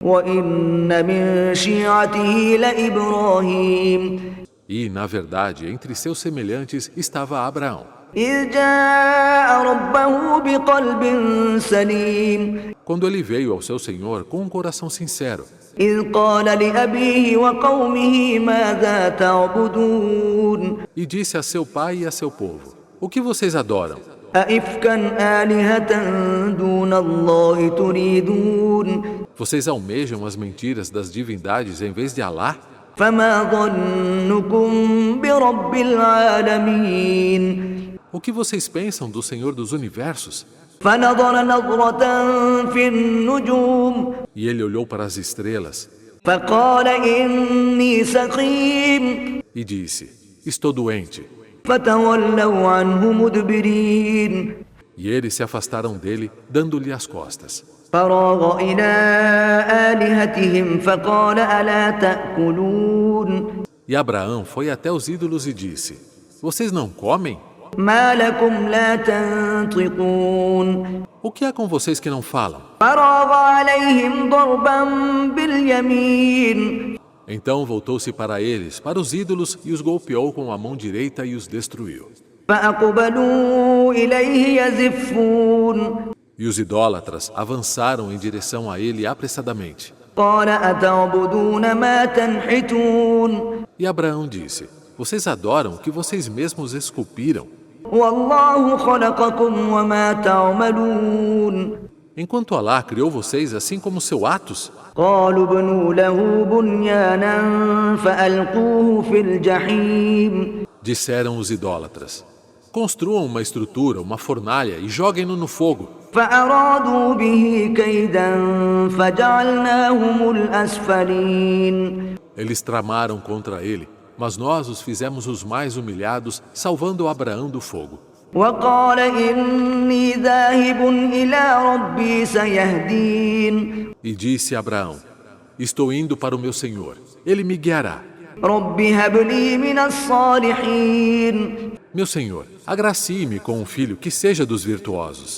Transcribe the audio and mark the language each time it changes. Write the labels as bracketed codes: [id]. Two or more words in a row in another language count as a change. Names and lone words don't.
[ar] وَإِنَّ مِن شِيعَتِهِ لَإِبْرَاهِيمَ [pt] E, na verdade, entre seus semelhantes estava Abraão. [ar] إِذْ جَاءَ رَبَّهُ بِقَلْبٍ سَلِيمٍ [pt] Quando ele veio ao seu Senhor com um coração sincero, [ar] إِذْ قَالَ لِأَبِيهِ وَقَوْمِهِ مَاذَا تَعْبُدُونَ [pt] e disse a seu pai e a seu povo: O que vocês adoram? [ar] أَئِفْكًا آلِهَةً دُونَ اللَّهِ تُرِيدُونَ [pt] Vocês almejam as mentiras das divindades em vez de Alá? [ar] فَمَا ظَنُّكُم بِرَبِّ الْعَالَمِينَ [pt] O que vocês pensam do Senhor dos Universos? [ar] فَنَظَرَ نَظْرَةً فِي النُّجُومِ [pt] E ele olhou para as estrelas [ar] فَقَالَ إِنِّي سَقِيمٌ [pt] e disse: Estou doente. [ar] فَتَوَلَّوْا عَنْهُ مُدْبِرِينَ [pt] E eles se afastaram dele, dando-lhe as costas. [ar] فَرَاغَ إِلَىٰ آلِهَتِهِمْ فَقَالَ أَلَا تَأْكُلُونَ [pt] E Abraão foi até os ídolos e disse: Vocês não comem? [ar] مَا لَكُمْ لَا تَنطِقُونَ [pt] O que há com vocês que não falam? [ar] فَرَاغَ عَلَيْهِمْ ضَرْبًا بِالْيَمِينِ [pt] Então voltou-se para eles, para os ídolos, e os golpeou com a mão direita e os destruiu. [ar] فَأَقْبَلُوا إِلَيْهِ يَزِفُّونَ [pt] E os idólatras avançaram em direção a ele apressadamente. [ar] قَالَ أَتَعْبُدُونَ مَا تَنْحِتُونَ [pt] E Abraão disse: Vocês adoram o que vocês mesmos esculpiram, [ar] وَاللَّهُ خَلَقَكُمْ وَمَا تَعْمَلُونَ [pt] enquanto Alá criou vocês assim como seus atos. [ar] قَالُوا ابْنُوا لَهُ بُنْيَانًا فَأَلْقُوهُ فِي الْجَحِيمِ [pt] Disseram os idólatras: Construam uma estrutura, uma fornalha e joguem-no no fogo. [ar] فَأَرَادُوا بِهِ كَيْدًا فَجَعَلْنَاهُمُ الْأَسْفَلِينَ [pt] Eles tramaram contra ele, mas nós os fizemos os mais humilhados, salvando Abraão do fogo. [ar] وَقَالَ إِنِّي ذَاهِبٌ إِلَىٰ رَبِّي سَيَهْدِينِ [pt] E disse Abraão: Estou indo para o meu Senhor, ele me guiará. [ar] رَبِّ هَبْ لِي مِنَ الصَّالِحِينَ [pt] Meu Senhor, agracie-me com um filho que seja dos virtuosos.